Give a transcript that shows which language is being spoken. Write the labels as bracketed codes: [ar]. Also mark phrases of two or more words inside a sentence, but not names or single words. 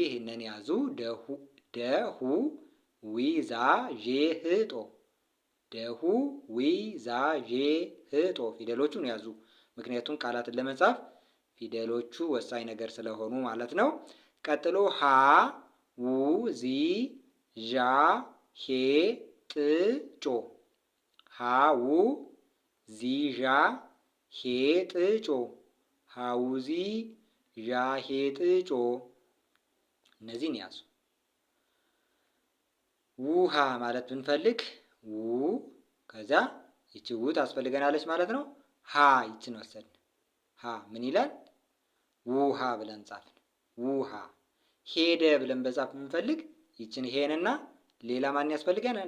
[am] ይህንን ያዙ። ደሁ ዊዛ ዤህጦ ደሁ ዊዛ ዤህጦ። ፊደሎቹን ያዙ። ምክንያቱም ቃላትን ለመጻፍ ፊደሎቹ ወሳኝ ነገር ስለሆኑ ማለት ነው። ቀጥሎ ሀ ው ዚ ዣ ሄ ጥ ጮ ሀ ው ዚ ዣ ሄ ጥ ጮ ሀውዚ ዣ ሄ ጥ ጮ። እነዚህን ያዙ። ውሃ ማለት ብንፈልግ ው፣ ከዚያ ይቺ ው ታስፈልገናለች ማለት ነው። ሀ ይችን ወሰድን። ሀ ምን ይላል? ውሃ ብለን ጻፍን። ውሃ። ሄደ ብለን በጻፍ ብንፈልግ ይችን ሄንና ሌላ ማን ያስፈልገናል?